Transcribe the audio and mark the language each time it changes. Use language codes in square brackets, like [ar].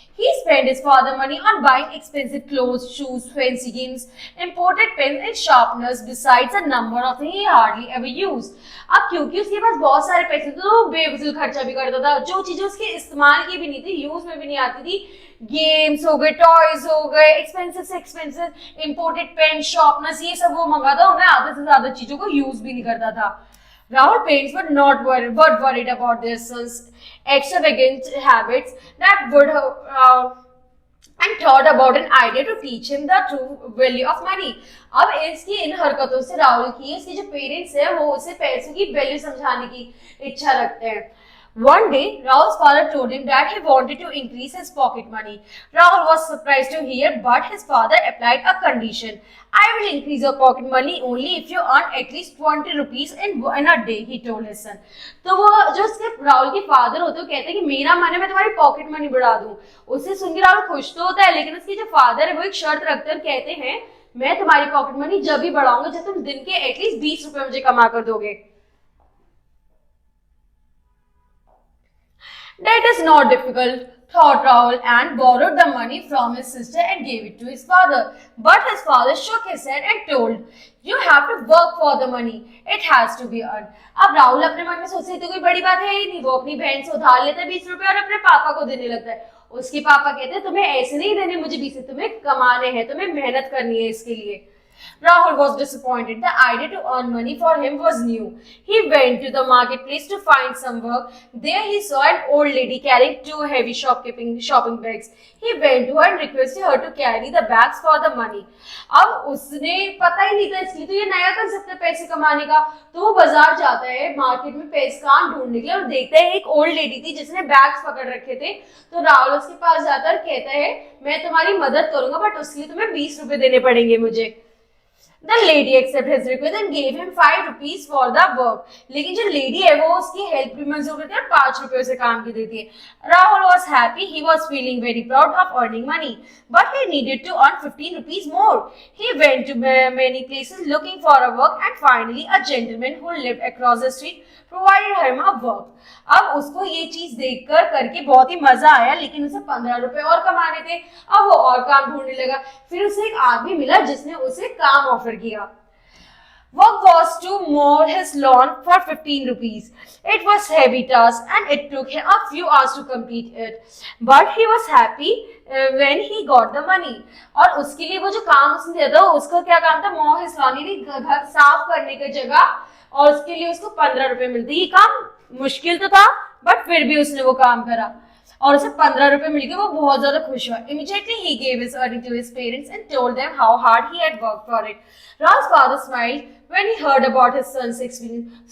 [en] He spent his father money on buying expensive clothes, shoes, fancy games, imported pens and sharpeners, besides a number of things he hardly ever used. [hi] अब क्योंकि उसके पास बहुत सारे पैसे थे तो वो बेफिजूल खर्चा भी करता था, जो चीजें उसके इस्तेमाल की भी नहीं थी, यूज में भी नहीं आती थी। गेम्स हो गए, टॉयज हो गए, एक्सपेंसिव से एक्सपेंसिव इंपोर्टेड पेन, शार्पनर्स, ये सब वो मंगाता, उन्हें आधे से ज्यादा चीजों को यूज भी नहीं करता था। [en] Rahul parents were not worried about their son's extravagant habits that would and thought about an idea to teach him the true value of money. [hi] अब इसकी इन हरकतों से राहुल की उसके जो पेरेंट्स है वो उसे पैसों की वैल्यू समझाने की इच्छा रखते हैं। [en] One day, Rahul's father told him that he wanted to increase his pocket money. Rahul was surprised to hear, but his father applied a condition. I will increase your pocket money only if you earn at least 20 rupees in a day, he told his son. [hi] तो वो जो उसके राहुल के father होते हैं कहते हैं कि मेरा मन है मैं तुम्हारी पॉकेट मनी बढ़ा दूं। उससे सुन के राहुल खुश तो होता है, लेकिन उसके जो फादर है वो एक शर्त रखते हैं और कहते हैं मैं तुम्हारी पॉकेट मनी जब भी बढ़ाऊंगा जब तुम दिन के एटलीस्ट 20 रुपए मुझे कमा कर दोगे। [en] That is not difficult, thought Rahul, and borrowed the money from his sister and gave it to his father. But his father shook his head and told, "You have to work for the money. It has to be earned." [hi] अब राहुल अपने मन में सोच रहे थे कोई बड़ी बात है ही नहीं, वो अपनी बहन से उधार लेता है 20 रुपए और अपने पापा को देने लगता है। उसके पापा कहते हैं तुम्हें ऐसे नहीं देने मुझे 20, तुम्हें कमाने हैं, तुम्हें मेहनत करनी है इसके लिए। [en] Rahul was disappointed. The idea to earn money for him was new. He went to the marketplace to find some work. There he saw an old lady carrying 2 heavy shopping bags. He went to her and requested her to carry the bags for the money. [hi] अब उसने पता ही नहीं था इसलिए तो ये नया concept है पैसे कमाने का। तो वो बाजार जाता है मार्केट में पैसे कहाँ ढूंढने के लिए और देखता है एक ओल्ड लेडी थी जिसने बैग्स पकड़ रखे थे। तो राहुल उसके पास जाता है और कहता है मैं तुम्हारी मदद करूंगा बट उसके लिए तुम्हें 20 रुपए देने पड़ेंगे मुझे। [en] The lady accepted his request and gave him 5 rupees for the work. [hi] लेकिन जो लेडी है वो उसकी हेल्प भी मंजूर करती है और 5 रुपए उसे काम की देती है। [en] Rahul was happy. He was feeling very proud of earning money, but he needed to earn 15 rupees more. He went to many places looking for a work, and finally a gentleman who lived across the street provided him a work. [hi] अब उसको ये चीज देखकर करके बहुत ही मजा आया, लेकिन उसे 15 रुपए और कमाने थे। अब वो और काम ढूंढने लगा। फिर उसे एक आदमी मिला जिसने उसे काम ऑफर किया। [en] Work was to mow his lawn for 15 rupees. It was heavy task and it took him a few hours to complete it. But he was happy when he got the money. [hi] और उसके लिए वो जो काम उसने दिया था उसका क्या काम था? [en] mow his lawn, [hi] यानी घर साफ करने की जगह, और उसके लिए उसको 15 रुपए मिलते। ये काम मुश्किल तो था बट फिर भी उसने वो काम करा और उसे 15 रुपए मिलके वो बहुत ज्यादा खुश हुआ। [en] Immediately he gave his earning to his parents and told them how hard he had worked for it. Rahul's father smiled when he heard about his son's experience.